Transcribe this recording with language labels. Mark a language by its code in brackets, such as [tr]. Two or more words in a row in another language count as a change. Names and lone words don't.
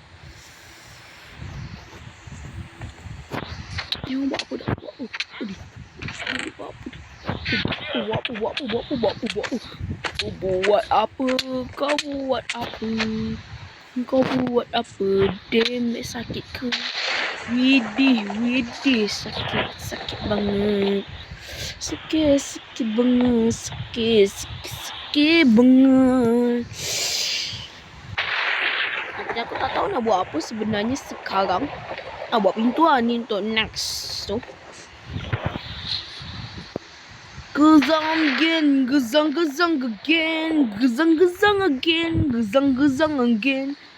[ms] Dia buat apa dah? Kau buat apa? Damn, sakit ke? [id] Widih, sakit banget. Sakit banget. [ms] Tapi aku tak tahu nak buat apa sebenarnya sekarang. Buat pintu lah ni untuk next tu. Gezang again.